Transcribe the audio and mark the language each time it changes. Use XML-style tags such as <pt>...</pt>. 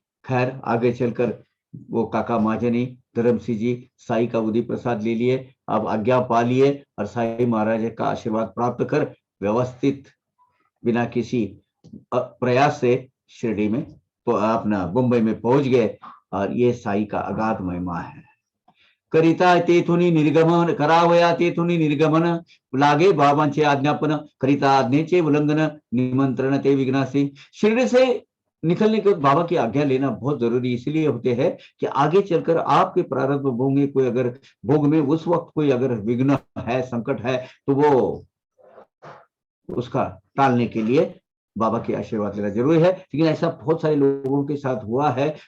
<hi>खैर आगे चलकर वो काका महाजनी धर्मसिंह जी साई का बुद्धि प्रसाद ले लिए, अब आज्ञा पा लिए, और साई महाराज का आशीर्वाद प्राप्त कर व्यवस्थित बिना किसी प्रयास से शिरडी में तो अपना मुंबई में पहुंच गए. और ये साई का अगाध महिमा है.</hi> <mr>करिता तेथुनी निर्गमन, करावया तेथुनी निर्गमन, लागे बाबांचे आज्ञापन, करिता आज्ञेचे उल्लंघन, निमंत्रण ते विघ्नासी.</mr> <hi>शिरडी से निकलने के बाद बाबा की आज्ञा लेना बहुत जरूरी इसलिए होते हैं कि आगे चलकर आपके प्रारब्ध भोग में कोई अगर भोग में उस वक्त कोई अगर विघ्न है, संकट है, तो वो उसका टालने के लिए बाबा के आशीर्वाद लेना जरूरी है, लेकिन ऐसा बहुत सारे लोगों के साथ हुआ है।</hi>